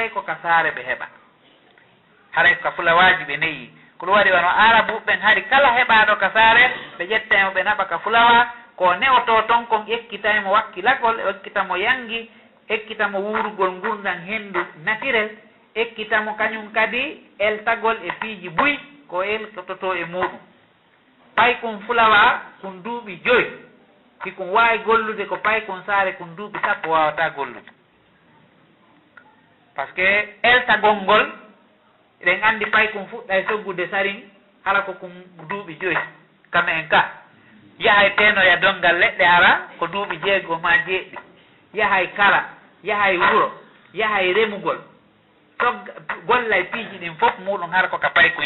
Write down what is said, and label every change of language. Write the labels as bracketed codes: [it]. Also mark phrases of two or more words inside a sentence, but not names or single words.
[ff] tawi ko ka saare ɓe heɓa haray ko ka fulawaji ɓe ne'i ko ɗum waɗi wano arabu ɓen hari kala heɓaɗo ka saare ɓe ƴettamo ɓe naɓa ka fulawa ko ne'oto ton kon ekkitaymo wakkilagol ekkitamo yangi ekkitamo wurugol gurdam hendu naturel ekkitamo kañum kadi eltagol e piiji buy ko eltoto e muɗum pay kum fulawa kum duuɓi 5 si kum wawi gollude ko pay kum saare kum duuɓi 10 wawata gollude [fr] par ce que [ff] eltagol ngol eɗen andi pay kum fuɗɗa e soggude sarin hala ko kum duuɓi 5 kam en ka yahay tenoya dongal leɗɗe ara ko duuɓi 6 ma 7 yahay kala yahay wuro yahay remugol gollay piiji ɗin fof muɗum hara ko ka pay kum